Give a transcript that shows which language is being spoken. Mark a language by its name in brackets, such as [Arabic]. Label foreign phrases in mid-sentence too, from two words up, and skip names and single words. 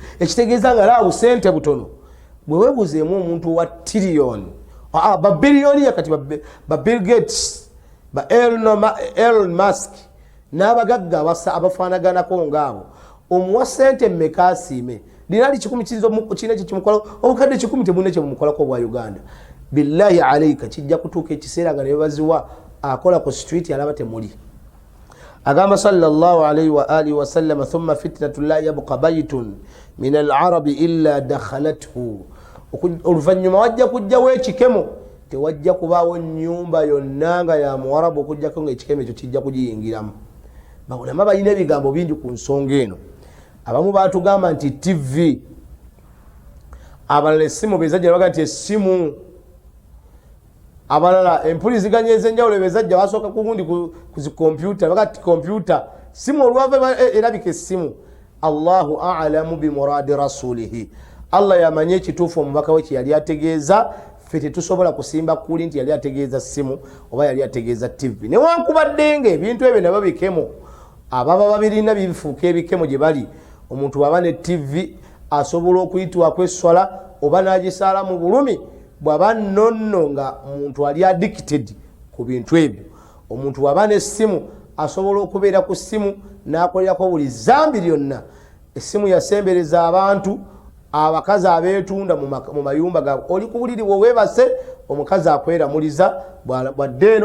[Ganda] Ekitegeeza nga laawo sente butono bwe weebuzeemu omuntu wa trillion, ba biliyoni, kati ba Bill Gates, ba Elon Musk, n'abagagga abafaanaganako ngaabo omuwa ssente mmeka asiime dinali 10 kina kimukola obukadde 10 tebune kye bumukolako bwa Uganda [Arabic] بالله عليك [Ganda] kijja kutuuka ekiseera nga ne baziwa akola ku street alaba temuli agamba [Arabic] صلى الله عليه وآله وسلم ثم فتنة لا يبقى بيت من العرب إلا دخلته [Ganda] oluvanyuma wajja kujjawo ekikemo tewajja kubaawo nyumba yonna nga ya muwarabu okujjako nga ekikemo ekyo kijja kugiyingiramu baulama balina ebigambo bingi ku nsonga eno abamu batugamba nti TV abalala essimu bezajja baga nti essimu abalala empuliziganya ez'enjawulo bezajja basooka kugundi ku zikompyuta baga ti kompyuta simu olwava erabika essimu [Arabic] الله أعلم بمراد رسوله [Ganda] Allah yamanye ekituufu omubaka we kye yali ategeeza ffe tetusobola kusimba kuli nti yali ategeeza simu oba yali ategeeza TV newankubadde nga ebintu ebyo nabyo bikemo ababa babirina bifuuka ebikemo gye bali omuntu bwaba ne TV asobola okuyitibwako esswala oba n'agisaala mu bulumi bwaba nonno nga omuntu ali addicted ku bintu ebyo omuntu bwaba n'essimu asobola okubeera ku ssimu n'akolerako buli zambi lyonna essimu yasembereza abantu abakazi abeetunda mu mayumba gaabwe oli ku buliri weebase omukazi akweramuliza bwadde eno